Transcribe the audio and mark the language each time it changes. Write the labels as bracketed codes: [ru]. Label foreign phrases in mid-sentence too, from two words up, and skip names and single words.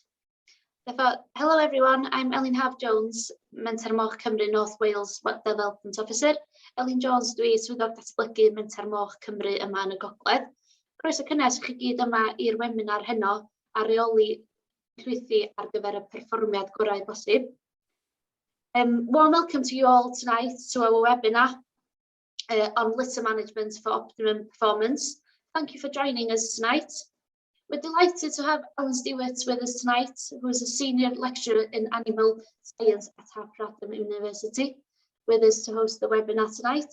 [en] Hello everyone, I'm Elin Haf-Jones, Menter Moch Cymru North Wales Development Officer. [cy] Elin Jones dwi, swyddog datblygu Menter Moch Cymru yma yn y Gogledd. Croeso cynnes chi gyd yma i'r webinar heno a Rheoli Torllwythi ar gyfer y perfformiad gorau posib. [en] Warm welcome to you all tonight to our webinar on litter management for optimum performance. Thank you for joining us tonight. We're delighted to have Alan Stewart with us tonight, who is a senior lecturer in animal science at Harper University, with us to host the webinar tonight.